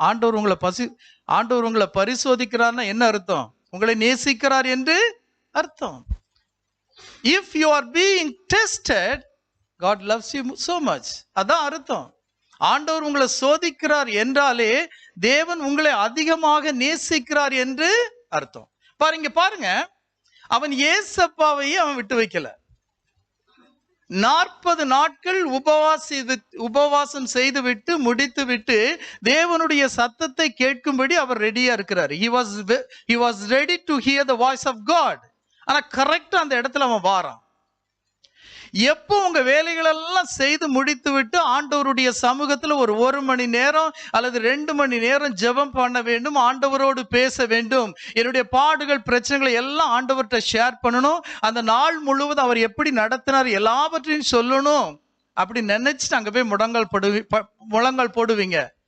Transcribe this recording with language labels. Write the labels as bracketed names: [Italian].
[Tamil] ஆண்டவர் உங்களை பரிசோதிக்கிறார்னா என்ன அர்த்தம்? உங்களை நேசிக்கிறார் என்று அர்த்தம். [English] If you are being tested, God loves you so much. [Tamil] அதான் அர்த்தம். ஆண்டவர் உங்களை சோதிக்கிறார் என்றாலே தேவன் உங்களை அதிகமாக நேசிக்கிறார் என்று அர்த்தம். பாருங்க, அவன் ஏசப்பாவையே அவன் விட்டு வைக்கல. 40 நாட்கள் உபவாசம் செய்துவிட்டு முடித்துவிட்டு தேவனுடைய சத்தத்தை கேட்கும்படி அவர் ரெடியா இருக்கிறார். [English] He was ready to hear the voice of God. [Tamil] ஆனா கரெக்டா அந்த இடத்துல அவன் வாரான். எப்போ உங்க வேலைகளெல்லாம் செய்து முடித்து விட்டு ஆண்டவருடைய சமூகத்துல ஒரு மணி நேரம் அல்லது 2 மணி நேரம் ஜெபம் பண்ண வேண்டும், ஆண்டவரோடு பேச வேண்டும், என்னுடைய பாடுகள் பிரச்சனைகளை எல்லாம் ஆண்டவர்கிட்ட ஷேர் பண்ணணும், அந்த நாள் முழுவதும் அவர் எப்படி நடத்தினார் எல்லாவற்றையும் சொல்லணும் அப்படி நினைச்சிட்டு அங்க போய் முழங்கால் போடுவீங்க.